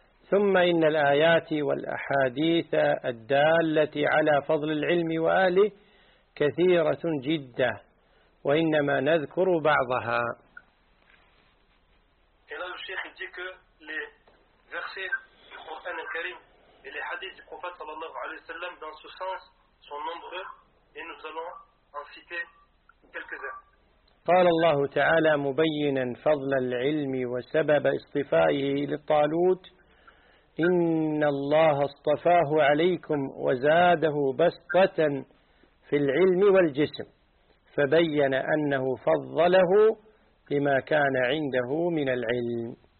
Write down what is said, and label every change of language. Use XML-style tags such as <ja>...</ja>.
<ar>ثم إن الآيات والأحاديث الدالة على فضل العلم وآله كثيرة جدا، وإنما نذكر بعضها. إلى الشيخ يقول</ar> <fr>que les versets du Coran al-Karim et les hadiths du prophète sallallahu alayhi wa sallam dans ce sens sont nombreux et nous allons en citer quelques-uns.</fr> <ar>قال الله تعالى مبينا فضل العلم وسبب اصطفائه للطالوت: إن الله اصطفاه عليكم وزاده بسطة في العلم والجسم فبين أنه فضله لما كان عنده من العلم.</ar>